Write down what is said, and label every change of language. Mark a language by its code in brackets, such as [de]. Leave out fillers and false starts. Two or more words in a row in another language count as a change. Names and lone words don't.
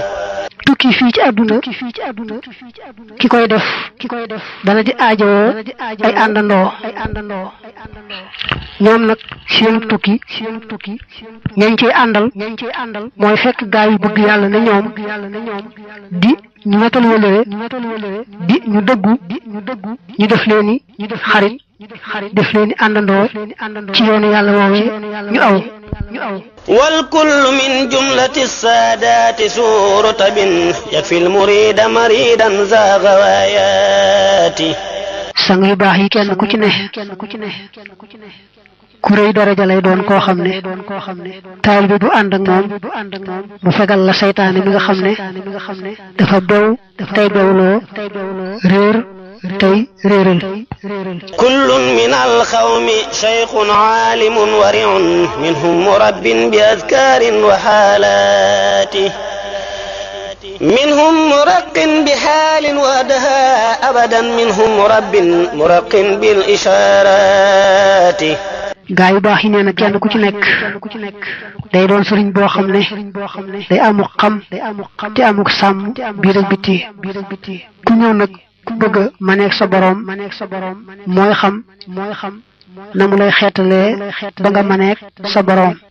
[wo] tukki fii ci àdduna ki koy def dana di aajowoo ay àndandoo ñoom nag seenu tukki ñañ ciy àndal mooy fekk gaa yu bëgg yàlla ne ñoom di ñu wetal wëlëre di ñu dëggu ñu def leeni xarit def leeni àndandoo ci yoonu yàlla woowee ñu aw [ar] والكل من جملة السادات سور رتب يكفي المريد مريدا ذا غوايات [wo] sang yu baax yi kenn ku ci ne ku rëy daraja lay doon koo xam ne taalibe bu ànd ak moom mu fegal la saytaane mi nga xam ne dafa bew tey bewloo réer tey réeral [ar] كل من القوم شيخ عالم ورع منهم مرب بأذكار وحالات منهم مرق بحال ودها أبدا منهم مرق بالإشارات [wo] gaa yu baax yi nee na kenn ku ci nekk day doon sëriñ boo xam ne day amuk xam te amuk sàmm biir ak biti ku ñëw nag ku bëgg a maneeg sa boroom mooy xam na mu lay xeetalee ba nga maneeg sa boroom